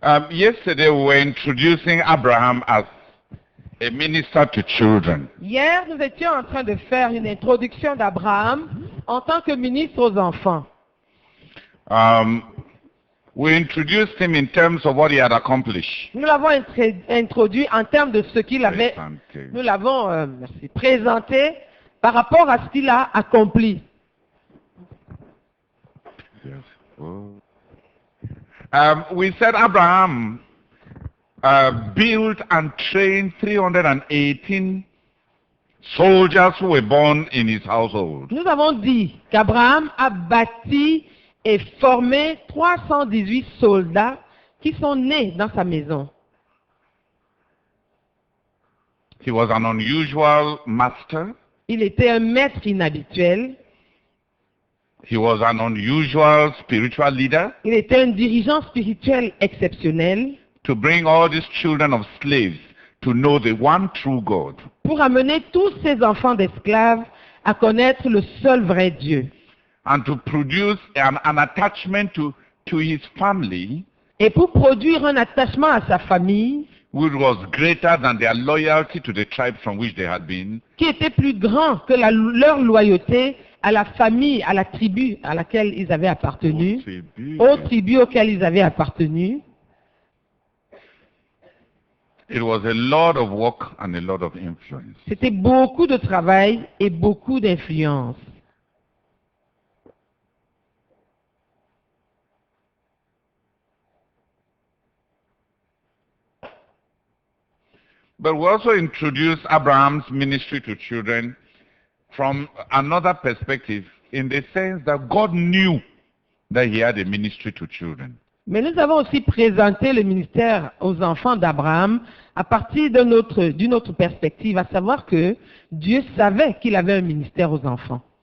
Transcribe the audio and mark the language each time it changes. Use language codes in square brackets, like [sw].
[en] Yesterday we were introducing Abraham as a minister to children. [fr] Hier, nous étions en train de faire une introduction d'Abraham en tant que ministre aux enfants. [en] We introduced him in terms of what he had accomplished. [fr] Nous l'avons introduit en termes de ce qu'il avait, Présenté. nous l'avons présenté par rapport à ce qu'il a accompli. [en] Yes. Oh. We said Abraham built and trained 318 soldiers who were born in his household. [fr] Nous avons dit qu'Abraham a bâti et formé 318 soldats qui sont nés dans sa maison. [en] He was an unusual master. [fr] Il était un maître inhabituel. [en] He was an unusual spiritual leader [fr] Il était un dirigeant spirituel exceptionnel [en] to bring all these children of slaves to know the one true God. [fr] pour amener tous ces enfants d'esclaves à connaître le seul vrai Dieu [en] And to produce an attachment to his family [fr] et pour produire un attachement à sa famille [en] which was greater than their loyalty to the tribe from which they had been, [fr] qui était plus grand que leur loyauté à la famille, à la tribu à laquelle ils avaient appartenu, aux tribus auxquelles ils avaient appartenu. [en] It was a lot of work and a lot of influence. [fr] C'était beaucoup de travail et beaucoup d'influence. [en] But we also introduced Abraham's ministry to children from another perspective, in the sense that God knew that he had a ministry to children. [fr] Mais nous avons aussi présenté le ministère aux enfants d'Abraham à partir d'une autre perspective, à savoir que Dieu savait qu'il avait un ministère aux enfants.